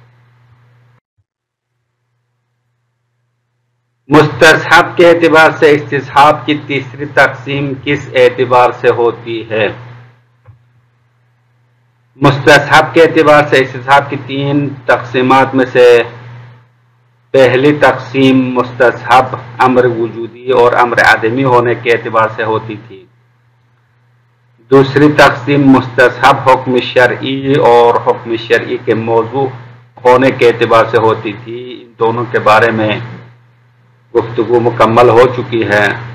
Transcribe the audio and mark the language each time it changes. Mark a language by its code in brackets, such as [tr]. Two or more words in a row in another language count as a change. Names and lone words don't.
[ur] مستصحب کے اعتبار سے استصحاب کی تیسری تقسیم کس اعتبار سے ہوتی ہے؟ مستصحب کے اعتبار سے استصحاب کی 3 تقسیمات میں سے پہلی تقسیم مستصحب امر وجودی اور امر عدمی ہونے کے اعتبار سے ہوتی تھی. دوسری تقسیم مستصحب حکم شرعی اور حکم شرعی کے موضوع ہونے کے اعتبار سے ہوتی تھی. ان دونوں کے بارے میں گفتگو مکمل ہو چکی ہے.